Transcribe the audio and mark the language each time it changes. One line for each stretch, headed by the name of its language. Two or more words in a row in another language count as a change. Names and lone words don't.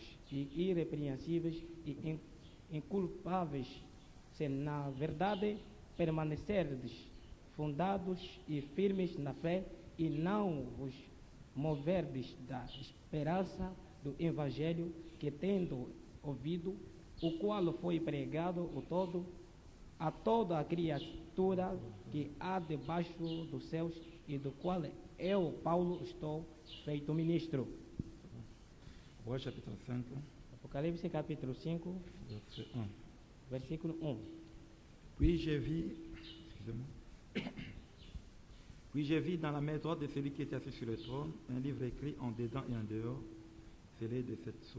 Portuguese: e irrepreensíveis e inculpáveis, se na verdade permanecerdes fundados e firmes na fé, e não vos moverdes da esperança do Evangelho, que tendo ouvido, o qual foi pregado a toda a criatura que há debaixo dos céus, e do qual eu, Paulo, estou feito ministro.
French: Apocalypse chapitre 5,
Portuguese: Apocalipse capítulo 5,
French: verset 1.
Portuguese: versículo 1.
French: Puis j'ai vu dans la main droite de celui qui était assis sur le trône un livre écrit en dedans et en dehors, scellé de 7 sceaux.